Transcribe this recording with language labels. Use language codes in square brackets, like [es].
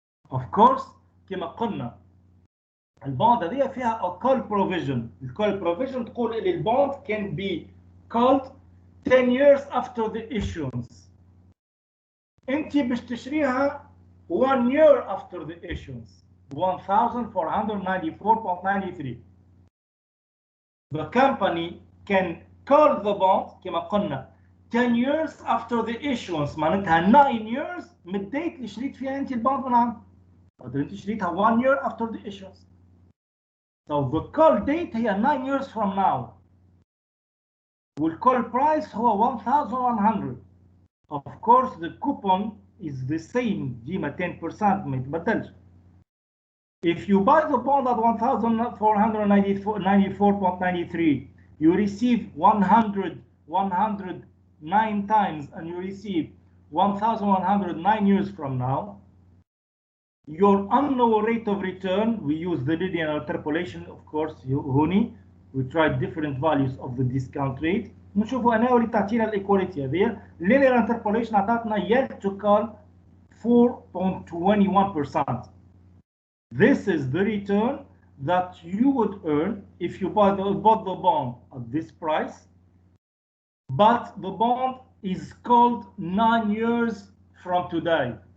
[en] Of course [ar] كما قلنا البوند هذه فيها [en] a call provision. The call provision تقول ان البوند can be called 10 years after the issuance. [ar] انت باش تشريها [en] 1 year after the issuance 1494.93. The company can call the bond [ar] كما قلنا [en] 10 years after the issuance، [ar] معناتها 9 years من الديت اللي شريت فيها انت البوند من عام. انت شريتها [en] 1 year after the issuance. So the call date هي 9 years from now. والcall price هو 1100. Of course the coupon is the same [ar] ديما 10% ما يتبدلش. [en] If you buy the bond at 1494.93, you receive 109 times and you receive 1109 years from now. Your annual rate of return, we use the linear interpolation, of course, [ar] هوني. [en] We tried different values of the discount rate. [ar] نشوفوا أنا اللي تعطينا الإيكواليتي هذه. [en] Linear interpolation عطاتنا yield to call 4.21%. This is the return that you would earn if you bought the bond at this price, but the bond is called 9 years from today.